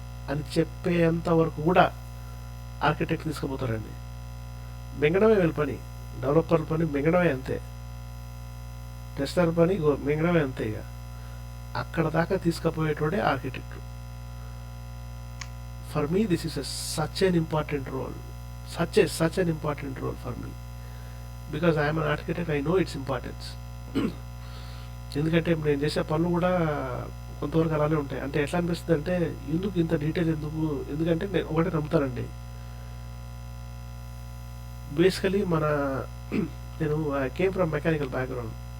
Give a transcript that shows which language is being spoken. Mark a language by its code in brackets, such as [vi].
[te] అని చెప్పేంత వరకు కూడా ఆర్కిటెక్ట్ తీసుకుపోతారండి. మింగడమే వీళ్ళ పని, డెవలపర్ పని మింగడమే అంతే, టెస్టర్ పని మింగడమే అంతే. ఇక అక్కడ దాకా తీసుకుపోయేటోడే architect. [en] For me this is such an important role, such an important role for me, because I am an architect. I know its importance. [te] ఎందుకంటే నేను చేసే పనులు కూడా కొంతవరకు అలానే ఉంటాయి. అంటే ఎట్లా అనిపిస్తుంది అంటే, ఎందుకు ఇంత డీటెయిల్ ఎందుకు, ఎందుకంటే నేను ఒకటే నమ్ముతానండి. బేసికలీ నేను [en] I came from mechanical background.